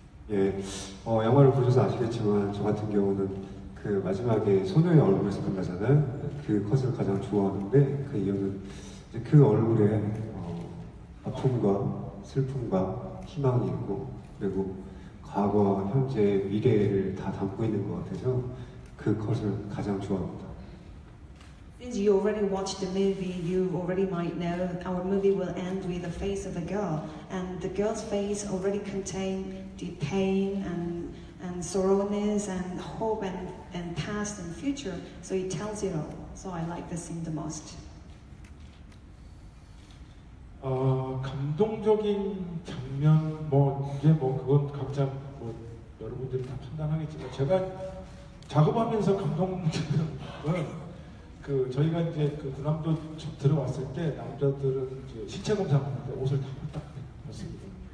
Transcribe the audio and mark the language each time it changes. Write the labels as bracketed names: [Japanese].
[Korean] 예, 영화를 보셔서 아시겠지만 저 같은 경우는 그 마지막에 소녀의 얼굴에서 끝나잖아요. 그 컷을 가장 좋아하는데, 그 이유는 이제 그 얼굴에 아픔과 슬픔과 희망이 있고, 그리고 과거, 현재, 미래를 다 담고 있는 것 같아서 그 컷을 가장 좋아합니다. [English] Since you already watched the movie, you already might know our movie will end with the face of a girl, and the girl's face already contains the pain and sorrowness and hope and past and future. So it tells it all. So I like the scene the most. [Korean] 감동적인 장면 이제 그건 각자 여러분들이 다 판단하겠지만 제가 작업하면서 감동적인 저희가 이제 그 군함도 들어왔을 때 남자들은 이제 신체 검사하는데 옷을 다 딱 입었습니다.